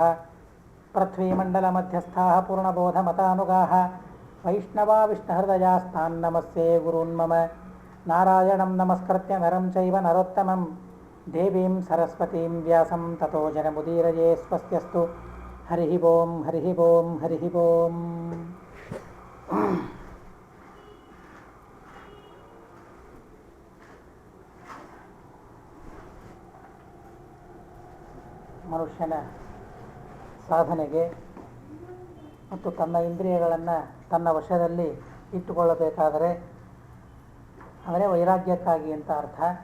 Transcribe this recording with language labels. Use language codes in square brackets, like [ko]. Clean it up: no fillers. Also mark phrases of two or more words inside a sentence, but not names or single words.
[sa] पृथ्वीमण्डलमध्यस्थाः पूर्णबोधमतानुगाः वैष्णवा विष्णुहृदयास्तान् नमस्ते गुरून् मम। नारायणं नमस्कृत्य नरं चैव नरोत्तमं देवीं सरस्वतीं व्यासं ततो जनमुदीरये स्वस्त्यस्तु। हरिः ओं हरिः ओं हरिः ओं। [kn] ಮನುಷ್ಯನ ಸಾಧನೆಗೆ ಮತ್ತು ತನ್ನ ಇಂದ್ರಿಯಗಳನ್ನು ತನ್ನ ವಶದಲ್ಲಿ ಇಟ್ಟುಕೊಳ್ಳಬೇಕಾದರೆ ಅಂದರೆ ವೈರಾಗ್ಯಕ್ಕಾಗಿ ಅಂತ ಅರ್ಥ.